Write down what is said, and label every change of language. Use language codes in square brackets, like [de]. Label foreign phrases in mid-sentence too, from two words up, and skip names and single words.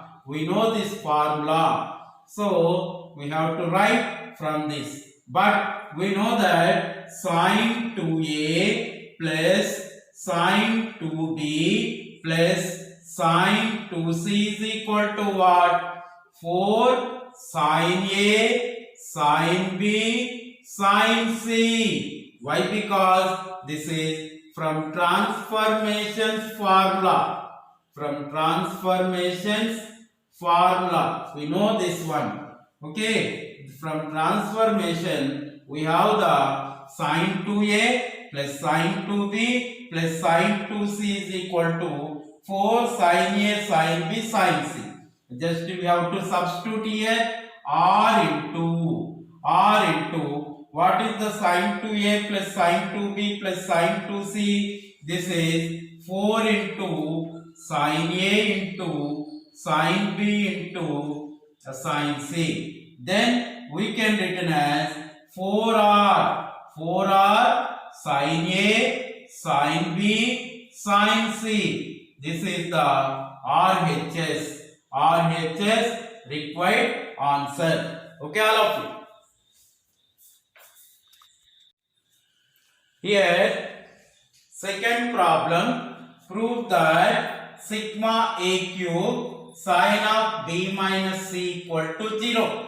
[en] We know this formula. So, we have to write from this. But we know that sin 2A plus sin 2B plus sin 2C is equal to what? 4 sin A sin B sin C. Why? Because this is from transformations formula. From transformations formula. We know this one. Okay. From transformation we have the sin 2A plus sin 2B plus sin 2C is equal to 4 sin A sin B sin C. Just we have to substitute here R into what is the sin 2A plus sin 2B plus sin 2C? This is 4 into sin A into sin B into sin C. Then we can written as 4R sin A sin B sin C. This is the RHS required answer. Okay, all of you. Here, second problem, prove that sigma A cube sin of B minus C equal to 0.